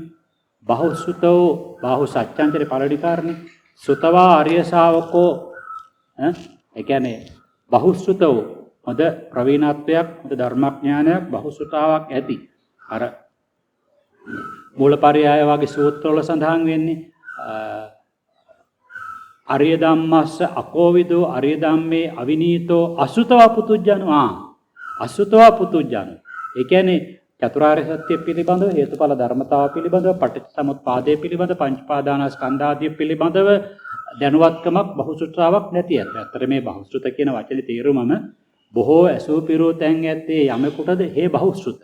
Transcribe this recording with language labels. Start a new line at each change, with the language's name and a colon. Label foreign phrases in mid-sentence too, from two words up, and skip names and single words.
Pali: බහුසුතෝ බාහුසත්‍යංචේ පළවෙනි කාරණේ.
Sinhala: සුතවා අරිය ශාවකෝ ඒ කියන්නේ බහුසුතෝ හොඳ ප්‍රවීණත්වයක් හොඳ ධර්මඥානයක් බහුසුතාවක් ඇති. අර මූලපරයය වගේ සූත්‍රවල සඳහන් වෙන්නේ
Pali: අරිය ධම්මස්ස අකෝවිදෝ අරිය ධම්මේ අවිනීතෝ අසුතව පුතුජ්ජනෝ අසුතව පුතුජ්ජන.
Sinhala: ඒ කියන්නේ චතුරාර්ය සත්‍ය පිළිබඳව හේතුඵල ධර්මතාව පිළිබඳව පටිච්චසමුප්පාදය පිළිබඳව පංචපාදානස්කන්ධ ආදී පිළිබඳව දැනුවත්කමක් බහුසුත්‍රාවක් නැති ඇත්ත. ඇත්තට මේ බහුසුත කියන වචනේ තේරුමම බොහෝ ඇසූ පිරූ තැන් ඇත්තේ යමෙකුටද හේ බහුසුත.